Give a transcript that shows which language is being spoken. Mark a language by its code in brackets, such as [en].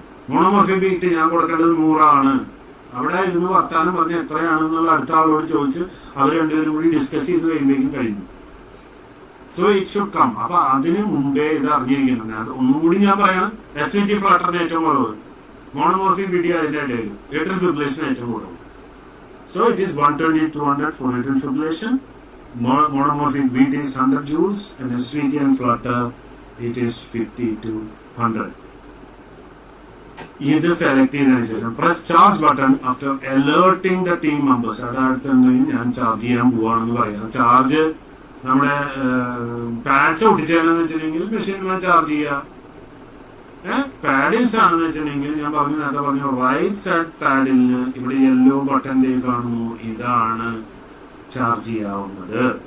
[ml] Monomorphic BT ഞാൻ കൊടുക്കേണ്ടത് 100 അവിടെ ഇരുന്ന് വർത്താനം പറഞ്ഞ് എത്രയാണെന്നുള്ള അടുത്ത ആളോട് ചോദിച്ച് അവർ രണ്ടുപേരും കൂടി ഡിസ്കസ് ചെയ്ത് കഴിയുമ്പോഴേക്കും കഴിഞ്ഞു. [en] So it should come. [ml] അപ്പൊ അതിന് മുമ്പേ ഇത് അറിഞ്ഞിരിക്കണം. ഒന്നുകൂടി ഞാൻ പറയണം, SVT ഫ്ലട്ടറിന് ഏറ്റവും കുറവ്, മോണോമോർഫിക് BT അതിന്റെ ഇടയിൽ, ഏട്രിയൽ ഫിബ്രിലേഷൻ ഏറ്റവും കുറവ്. [en] So it is 120 to 200 for atrial fibrillation. Monomorphic BT is 100 joules and SVT and flutter it is 50 to 100. [ml] ഇത് സെലക്ട് ചെയ്തതിനു ശേഷം [en] Press charge button after alerting the team members. [ml] അതായത് ഞാൻ charge ചെയ്യാൻ പോവാണെന്ന് പറയാം. ചാർജ് നമ്മുടെ പാഡ്സ് ഒട്ടിച്ചതെന്ന് വെച്ചിട്ടുണ്ടെങ്കിൽ മെഷീൻ ചാർജ് ചെയ്യുക. പാഡിൽസ് ആണെന്ന് വെച്ചിട്ടുണ്ടെങ്കിൽ ഞാൻ നേരത്തെ പറഞ്ഞു റൈറ്റ് സൈഡ് പാഡിലിന് ഇവിടെ യെല്ലോ ബട്ടൺ കാണുന്നു, ഇതാണ് ചാർജ് ചെയ്യാവുന്നത്.